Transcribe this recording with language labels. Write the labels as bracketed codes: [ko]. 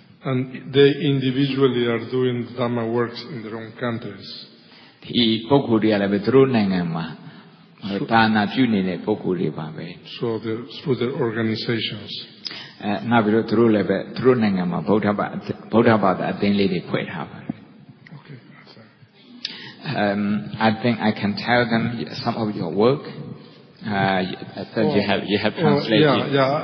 [en] And they individually are doing Dhamma works in their own countries. [my] ဒီပုဂ္ဂိုလ်တွေကလည်းပဲသူတို့နိုင်ငံမှာဒါနာပြုနေတဲ့ပုဂ္ဂိုလ်တွေပါပဲ [en] So through their organizations. [my] နောက်ပြီးတော့သူတို့လည်းပဲသူတို့နိုင်ငံမှာဗုဒ္ဓဘာသာအသင်းလေးတွေဖွဲ့ထားပါတယ် [en] Okay. I think I can tell them some of your work. That you have translated.